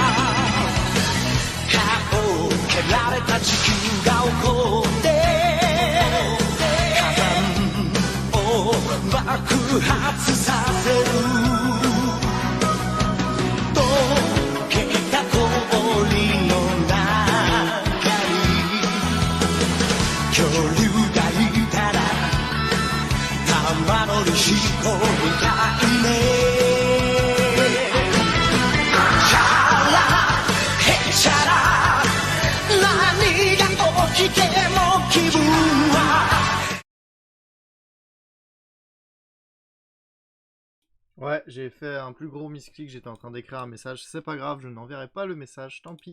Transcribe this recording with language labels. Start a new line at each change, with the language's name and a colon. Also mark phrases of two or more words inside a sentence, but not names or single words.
Japanese: 顔を蹴られた地球が起こって火山を爆発させる溶けた氷の中に恐竜がいたら玉乗り飛行みたいね
French: Ouais, j'ai fait un plus gros misclick, j'étais en train d'écrire un message, c'est pas grave, je n'enverrai pas le message, tant pis.